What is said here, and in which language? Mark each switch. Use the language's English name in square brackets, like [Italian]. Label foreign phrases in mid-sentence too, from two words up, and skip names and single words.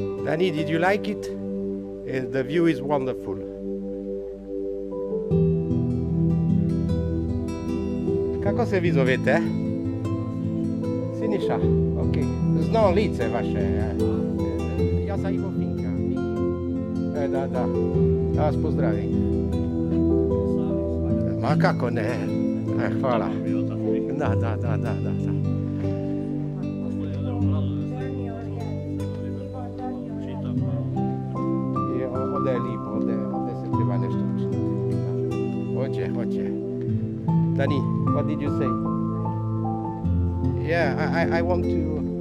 [English] Danny, did you like it? The view is wonderful. [Croatian] Kako se vi zovete? Siniša, ok. Znam lice vaše. Ja sam Ivo Finka. Da. Da vas pozdravim. Ma kako ne. Hvala. Da. Ovdje je lipo, ovdje se treba nešto učiniti. Hoće. [English] Danny, what did you say? Yeah, I want to...